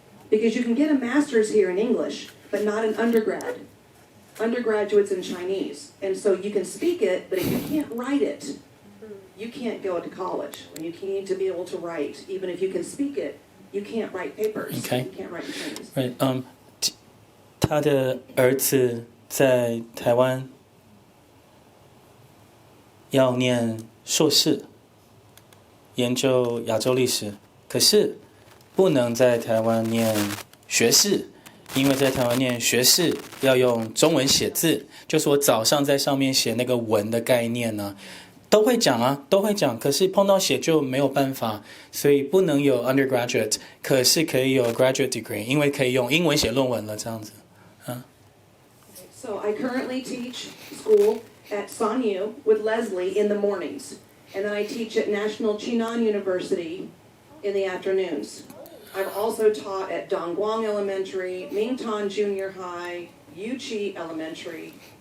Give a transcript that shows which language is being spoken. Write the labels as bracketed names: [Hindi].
[English] Because you can get a master's here in English, but not an undergrad. Undergraduate's in Chinese. And so you can speak it, but if you can't write it, you can't go to college. And you need to be able to write. Even if you can speak it, you can't write papers. Okay. You can't write in Chinese. Right. [Chinese] 他的儿子在台湾要念硕士，研究亚洲历史，可是不能在台湾念学士，因为在台湾念学士要用中文写字，就是我早上在上面写那个文的概念呢，都会讲啊，都会讲，可是碰到写就没有办法，所以不能有 undergraduate， 可是可以有 graduate degree， 因为可以用英文写论文了，这样子。 [English] So I currently teach school at Sanyu with Leslie in the mornings. And then I teach at National Chinan University in the afternoons. I've also taught at Dongguang Elementary, Mingtan Junior High, Yuchi Elementary.